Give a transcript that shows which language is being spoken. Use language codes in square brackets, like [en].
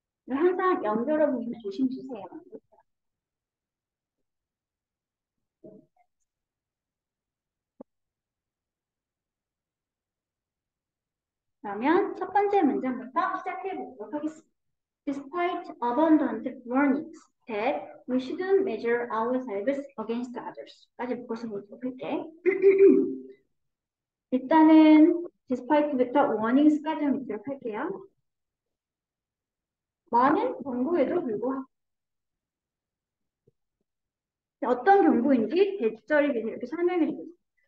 [ko] 항상 연결어 보이면 조심 주세요. 그러면 첫 번째 문장부터 시작해 보도록 하겠습니다. [en] Despite abundant warnings that we shouldn't measure ourselves against others. [ko] 까지 묶어서 보도록 할게. 일단은 despite부터 warnings까지 묶도록 할게요. 많은 경고에도 불구하고 어떤 경고인지 대절이 이렇게 설명해 주고 있습니다.